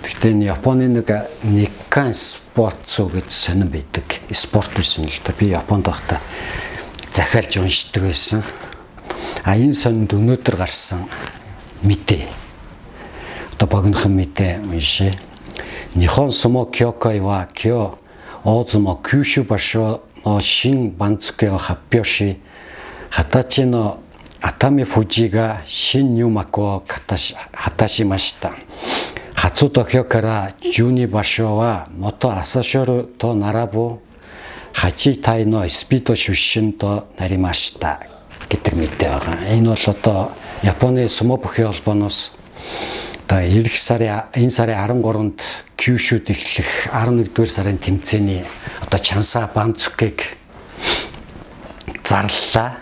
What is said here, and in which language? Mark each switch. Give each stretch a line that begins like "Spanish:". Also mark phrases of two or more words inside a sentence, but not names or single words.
Mongolian: Гэхдээ энэ Японы нэг Nikkan Sports гэж сонирн байдаг. Спорт байсан л да. Би Японд байхдаа захиалж уншдаг байсан. Энэ сонинд өнөөдөр гарсан мэдээ. Одоо богинохон мэдээ уншъя.
Japanese: 日本相撲協会は今日大相撲九州場所の新番付を発表し, 20歳の熱海富士が新入幕を果たしました。初土俵から12場所は元朝青龍と並ぶ8体のスピード出身となりました。
Mongolian: гэдэг мэдээ байгаа. Энэ бол одоо Японы сумо бүхий холбооноос одоо энэ сарын 13-нд Kyushuд эхлэх 11-р сарын тэмцээний одоо Чанса Банцукыг зарлалаа.